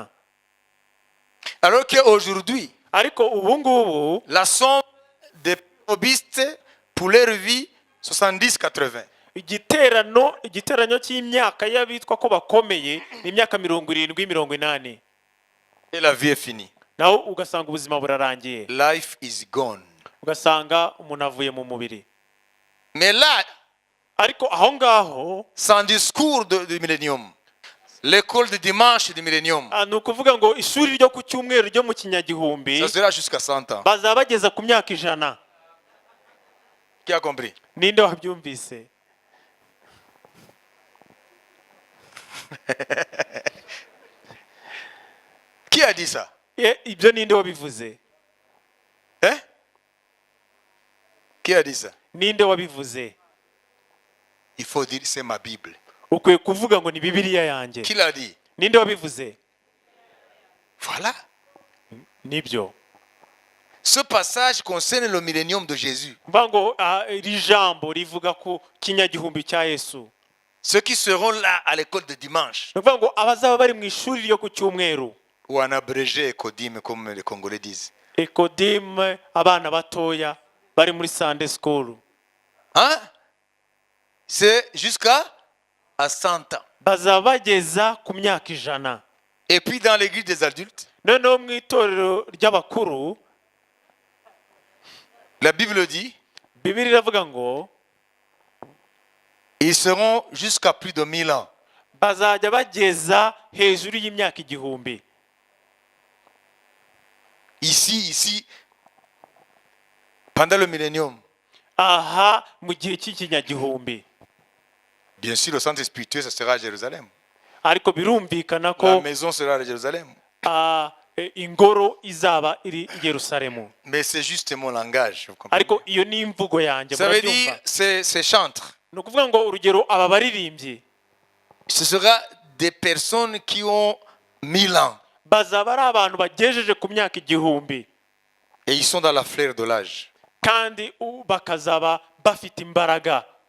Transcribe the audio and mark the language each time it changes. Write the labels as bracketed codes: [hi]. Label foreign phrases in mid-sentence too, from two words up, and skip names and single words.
[fr] Alors qu'aujourd'hui, [rw] ariko ubu ngubu [fr] la somme des probistes pour leur vie, 70-80. [rw] igiteranyo cy'imyaka y'abitwa ko bakomeye ni imyaka 70-80. [fr] Et la vie est finie. [rw] naho ugasanga ubuzima burarangiye, [en] Life is gone. [rw] ugasanga umuntu avuye mu mubiri. [fr] Mais là, [rw] ariko aho ngaho [fr] sans discours du millénium, l'école de dimanche du millénium, [rw] ni ukuvuga ngo ishuri ryo ku cyumweru ryo mu kinyagihumbi [fr] ça sera jusqu'à 100 ans. [rw] bazaba bageza ku myaka 100. [fr] Qui a compris? [rw] ninde wabyumvise? [fr] Qui a dit ça? [rw] ibyo ninde wabivuze? [fr] Hein? Qui a dit ça? [rw] ninde wabivuze? [fr] Il faut dire c'est ma Bible. [rw] ukwiye kuvuga ngo ni Bibiliya yanjye. [fr] Qui l'a dit? [rw] ninde wabivuze? [fr] Voilà. [rw] nibyo. [fr] Ce passage concerne le millénium de Jésus. [rw] mvuga ngo iri jambo rivuga ku kinyagihumbi cya Yesu. [fr] Ceux qui seront là à l'école de dimanche, [rw] ni ukuvuga ngo abazaba bari mu ishuri ryo ku cyumweru, [fr] ou en abrégé Kodim, comme les Congolais disent. [rw] Ekodim, abana batoya bari muri [en] Sunday School, [fr] Hein? C'est jusqu'à 100 ans. [rw] bazaba bageza ku myaka 100. [fr] Et puis dans l'église des adultes, [rw] noneho mu itorero ry'abakuru [fr] la Bible dit, [rw] Bibiliya iravuga ngo [fr] ils seront jusqu'à plus de 1000 ans. [rw] bazajya bageza hejuru y'imyaka 1000. [fr] Ici, pendant le millénium, [rw] aha mu gihe cy'ikinyagihumbi. [fr] bien sûr, le centre spirituel, ça sera à Jérusalem. [rw] Ariko birumvikana [fr] La [rw] ko [fr] maison sera à Jérusalem. [rw] ingoro izaba iri i Yerusalemu. [fr] Mais c'est juste mon langage. Vous comprenez? [rw] Ariko iyo ni imvugo yanjye, [fr] Ça veut dire, [rw] murabyumva? [fr] ces chantres, [rw] Ni ukuvuga ngo urugero aba baririmbyi [fr] ce sera des personnes qui ont 1000 ans. [rw] bazaba ari abantu bagejeje ku myaka igihumbi, [fr] Et ils sont dans la fleur de l'âge. [rw] kandi bakazaba bafite imbaraga.